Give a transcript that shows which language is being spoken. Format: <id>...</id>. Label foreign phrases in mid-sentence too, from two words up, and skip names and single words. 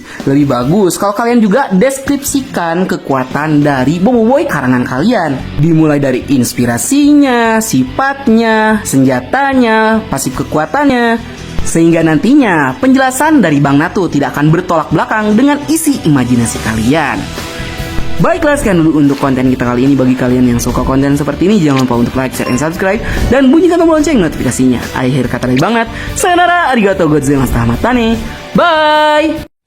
<id>Lebih bagus kalau kalian juga deskripsikan kekuatan dari Boboiboy karangan kalian, dimulai dari inspirasinya, sifatnya, senjatanya, pasif kekuatannya, sehingga nantinya penjelasan dari Bang Natu tidak akan bertolak belakang dengan isi imajinasi kalian. Baiklah sekian dulu untuk konten kita kali ini. Bagi kalian yang suka konten seperti ini, jangan lupa untuk</id> <en>like, share, and subscribe,</en> <id>dan bunyikan tombol lonceng notifikasinya. Akhir kata dari Bang Nat,</id> <ja>さようなら、ありがとうございます、またね,</ja> <en>bye!</en>